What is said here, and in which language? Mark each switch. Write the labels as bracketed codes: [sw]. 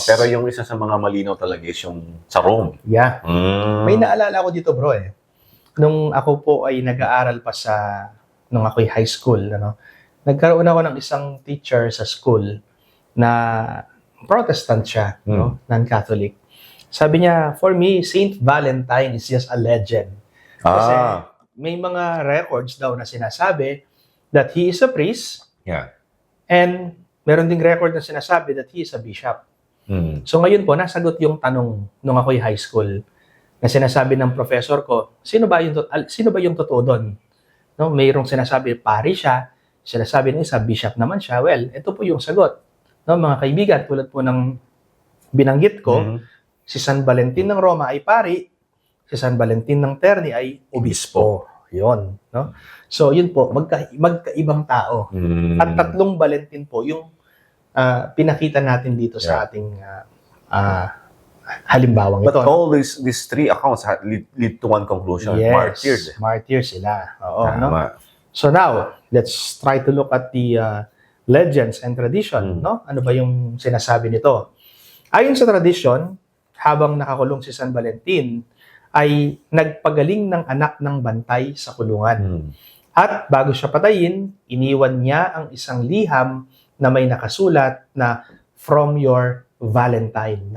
[tl] Pero yung isa sa mga malinaw talaga is yung sa Rome. [en] Yeah. Mm. [tl] May naalala ko dito, bro, eh. Nung ako po ay nag-aaral pa nung ako'y high school, nagkaroon ako ng isang teacher sa school na Protestant siya, non-Catholic. Sabi niya, [en] for me, Saint Valentine is just a legend. [tl] Kasi may mga records daw na sinasabi [en] that he is a priest, Yeah. and [tl] meron ding record na sinasabi [en] that he is a bishop. Mm. [tl] So ngayon po, nasagot yung tanong nung ako'y high school na sinasabi ng professor ko, sino ba yung totoo doon? No, mayroong sinasabi pari siya, sinasabi ng isa bishop naman siya. Well, ito po yung sagot. No, mga kaibigan, tulad po ng binanggit ko, Mhm. si San Valentin ng Roma ay pari, si San Valentin ng Terni ay obispo. Yun, no? So, yun po, magkaibang tao. Mm. At tatlong Valentin po yung pinakita natin dito sa ating halimbawang [en] But [tl] ito. [en] all these three accounts lead to one conclusion. Yes, Martyrs. [tl] martyrs sila. Oo, no? Tama. [en] So now, let's try to look at the legends and tradition, no? [tl] Ano ba yung sinasabi nito? Ayon sa tradition, habang nakakulong si San Valentin, ay nagpagaling ng anak ng bantay sa kulungan. Mm. At bago siya patayin, iniwan niya ang isang liham na may nakasulat na [en] from your Valentine.